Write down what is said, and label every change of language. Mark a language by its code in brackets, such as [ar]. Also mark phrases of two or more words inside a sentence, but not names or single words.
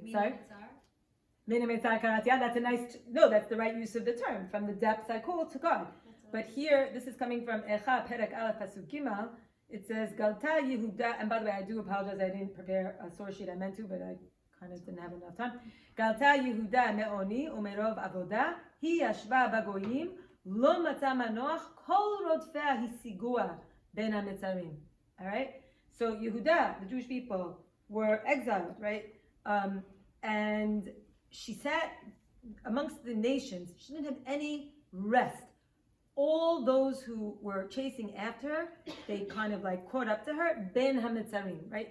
[he] Sorry? מן המצר קראתי. [en] Yeah, that's that's the right use of the term. From the depths I call to God. But here, this is coming from Echa, [he] פרק א, פסוק ג. [en] It says, [he] גלתה יהודה, [en] and by the way, I do apologize, I didn't prepare a source sheet. I meant to, but I kind of didn't have enough time. [he] גלתה יהודה מעני ומרב עבדה, היא ישבה בגוים, לא מצאה מנוח, כל רדפיה השיגוה בין המצרים. [en] All right? So Yehuda, the Jewish people, were exiled, right? And she sat amongst the nations. She didn't have any rest. All those who were chasing after her, they kind of like caught up to her, [he] בין המצרים, [en] right?